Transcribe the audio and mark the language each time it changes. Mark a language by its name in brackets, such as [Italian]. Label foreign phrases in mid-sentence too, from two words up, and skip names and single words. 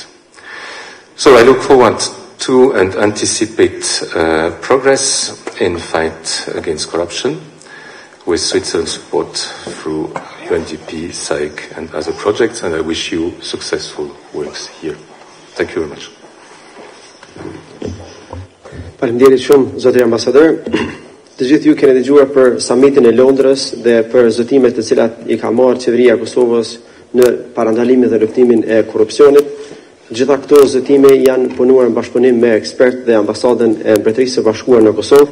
[English] So I look forward to and anticipate progress in fight against corruption with Switzerland's support through UNDP, SAIC and other projects, and I wish you successful works here. Thank you very much. [Albanian] Faleminderit shumë, zoti ambasador. Të gjithë ju keni dëgjuar për summitin e Londrës dhe për zotimet të cilat I ka marrë qeveria e Kosovës në parandalimin dhe luftimin e korrupsionit. Gjitha këto zotime janë punuar në bashkëpunim me ekspertë dhe ambasadën e Mbretërisë së Bashkuar në Kosovë.